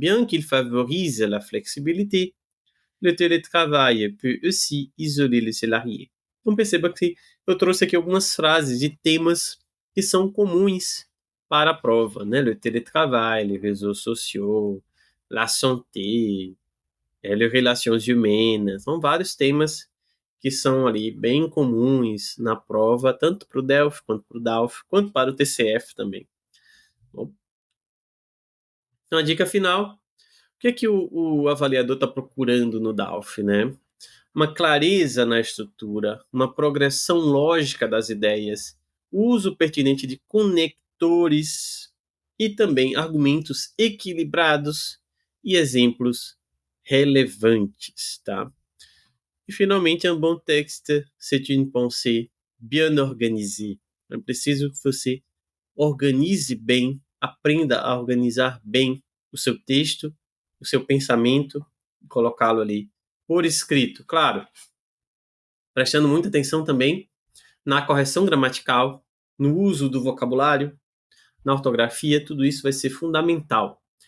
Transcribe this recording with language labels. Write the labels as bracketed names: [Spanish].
[French] Bien qu'il favorise la flexibilité, le télétravail peut aussi isoler les salariés. [Portuguese] Então perceba que eu trouxe aqui algumas frases de temas que são comuns para a prova, né? [French] Le télétravail, les réseaux sociaux, la santé, les relations humaines. [Portuguese] São vários temas que são ali bem comuns na prova, tanto para o DELF, quanto para o DALF, quanto para o TCF também. Bom, então a dica final, o que é que o avaliador está procurando no DALF, né? Uma clareza na estrutura, uma progressão lógica das ideias, uso pertinente de conectores e também argumentos equilibrados e exemplos relevantes, tá? E finalmente, um bom [French] texte, c'est une pensée bien organisée. [Portuguese] É preciso que você organize bem, aprenda a organizar bem o seu texto, o seu pensamento, colocá-lo ali por escrito, claro, prestando muita atenção também na correção gramatical, no uso do vocabulário, na ortografia, tudo isso vai ser fundamental.